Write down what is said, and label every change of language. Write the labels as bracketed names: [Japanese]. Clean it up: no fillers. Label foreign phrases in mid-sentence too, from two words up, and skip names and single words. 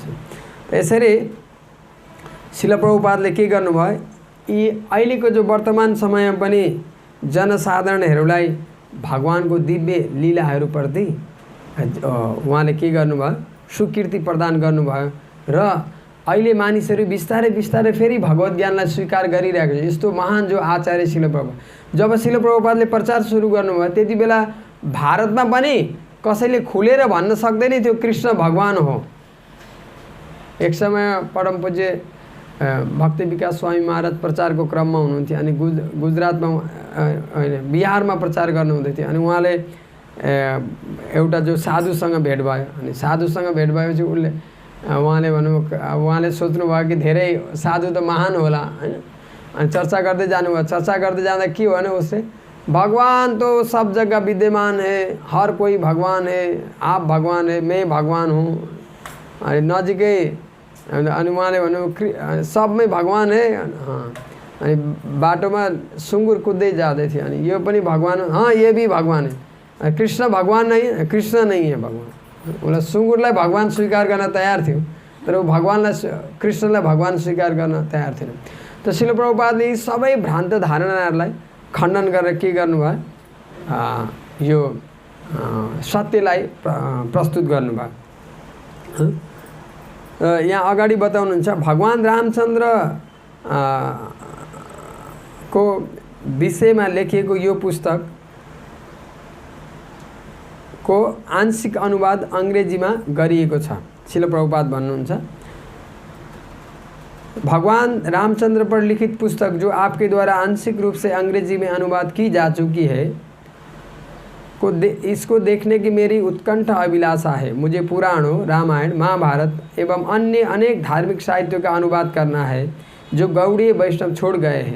[Nepali] यसरी श्रील प्रभुपादले के गर्नुभयो, यी अहिलेको जो वर्तमान समयमा पनि जनसाधारणहरूलाई भगवानको दिव्य लीलाहरूप्रति उहाँले के गर्नुभयो, स्वीकृति प्रदान गर्नुभयो। र अहिले मानिसहरू बिस्तारै बिस्तारै फेरि भगवत ज्ञानलाई स्वीकार गरिरहेको छ। यस्तो महान जो आचार्य श्रील प्रभुपाद, जब श्रील प्रभुपादले प्रचार सुरु गर्नुभयो त्यति बेला भारतमा पनि कसैले खुलेर भन्न सक्दैन थियो कृष्ण भगवान हो। एक समय परम पूज्य भक्ति विकास स्वामी महाराज प्रचारको क्रममा हुनुहुन्थ्यो। अनि गुजरातमा होइन बिहारमा प्रचार गर्नुहुँदै थियो। अनि उहाँले एउटा जो साधुसँग भेट भयो। अनि साधुसँग भेट भएपछि उहाँले सोच्नुभयो कि धेरै साधु त महान होला होइन। अनि चर्चा गर्दै जानुभयो। चर्चा गर्दै जाँदा के हो भने उसले [Hindi] भगवान तो सब जगह विद्यमान है, हर कोई भगवान है, आप भगवान है, मैं भगवान हूँ। [Nepali] अनि नजिकै अनि उहाँले भन्नु [Hindi] सबमै भगवान है। [Nepali] अनि बाटोमा सुँगुर कुद्दै जाँदै थियो। अनि यो पनि भगवान, [Hindi] ये भी भगवान है, कृष्ण भगवान नहीं, कृष्ण नहीं है भगवान। [Nepali] उसलाई सुँगुरलाई भगवान स्वीकार गर्न तयार थियो, तर ऊ भगवानलाई कृष्णलाई भगवान स्वीकार गर्न तयार थिएन। त श्रील प्रभुपादले यी सबै भ्रान्त धारणाहरूलाई खण्डन गरेर के गर्नुभयो, यो सत्यलाई प्रस्तुत गर्नुभयो। यहाँ अगाडि बताउनुहुन्छ भगवान रामचन्द्र को विषयमा लेखिएको यो पुस्तक को आंशिक अनुवाद अंग्रेजीमा गरिएको छ। [Hindi] श्रील प्रभुपाद भन्नुहुन्छ भगवान रामचंद्र पर लिखित पुस्तक जो आपके द्वारा आंशिक रूप से अंग्रेजी में अनुवाद की जा चुकी है इसको देखने की मेरी उत्कंठ अभिलाषा है। मुझे पुराणों, रामायण, महाभारत एवं अन्य अनेक धार्मिक साहित्यों का अनुवाद करना है जो गौड़ीय वैष्णव छोड़ गए हैं।